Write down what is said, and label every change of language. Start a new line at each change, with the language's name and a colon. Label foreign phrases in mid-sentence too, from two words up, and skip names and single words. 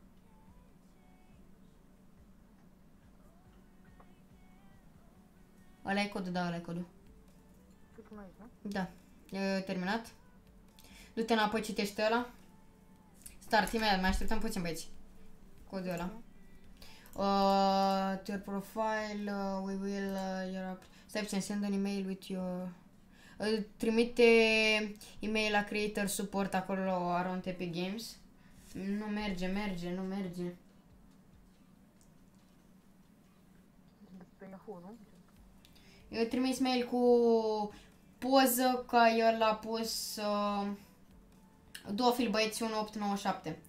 Romanian: Ăla-i codul, da, ăla-i codul. Da. E terminat. Du-te înapoi, citește ăla. Start, imediat, mai așteptăm puțin, băieți. Codul ăla.
English: To your profile, we will,
Romanian: stai puțin,
English: send an email with your...
Romanian: Trimite email la
English: creator support
Romanian: acolo, around Epic Games. Nu merge, nu merge. Eu trimis mail cu poză că el a pus două fil, băieți, 1897.